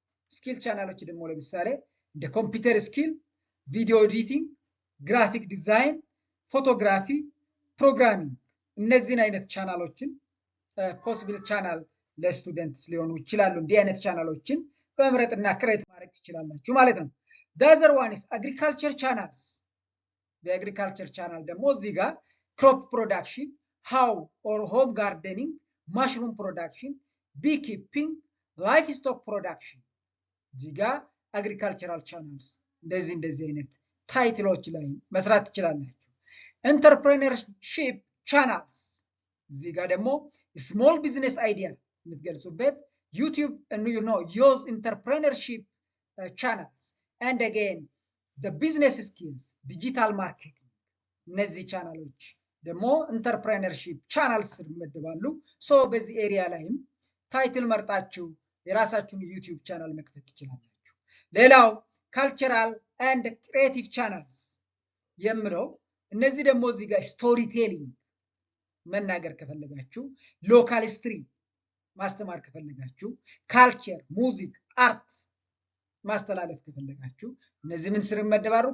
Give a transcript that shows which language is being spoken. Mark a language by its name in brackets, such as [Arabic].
[Amharic] skill ቻናሎች ደግሞ ለምሳሌ እንደ ኮምፒውተር ስኪል፣ ቪዲዮ ኤዲቲንግ፣ ግራፊክ ዲዛይን፣ ፎቶግራፊ፣ ፕሮግራሚንግ እነዚህን አይነት ቻናሎችን ፖሲብል ቻናል ለስቱደንትስ ሊሆኑ ይችላሉ። እንዲህ አይነት ቻናሎችን በመምረጥና ክሬት ማድረግ ትችላላችሁ ማለት ነው። [English] the other one is agriculture channels. [Amharic] በአግሪካልቸር ቻናል ደግሞ እዚህ ጋር crop production, how or home gardening, mushroom production, beekeeping, livestock production እዚህ ጋር agricultural channels እንደዚህ አይነት ታይትሎች ላይ መስራት ትችላላችሁ። entrepreneurship channels እዚህ ጋር ደግሞ [English] small business idea [Amharic] የምትገልጹበት [English] YouTube and use entrepreneurship channels and again the business skills, digital marketing [Amharic] እነዚህ ቻናሎች ደግሞ ኢንተርፕረነርሺፕ ቻናልስ ይመደባሉ። ሶ በዚህ ኤሪያ ላይም ታይትል መርጣችሁ የራሳችሁን ዩቲዩብ ቻናል መክፈት ትችላላችሁ። ሌላው ካልቸራል ኤንድ ክሪኤቲቭ ቻናልስ የምለው እነዚህ ደግሞ እዚህ ጋር ስቶሪ ቴሊንግ መናገር ከፈለጋችሁ፣ ሎካል ሂስትሪ ማስተማር ከፈለጋችሁ፣ ካልቸር፣ ሙዚክ፣ አርት ማስተላለፍ ከፈለጋችሁ እነዚህ ምን ስር ይመደባሉ?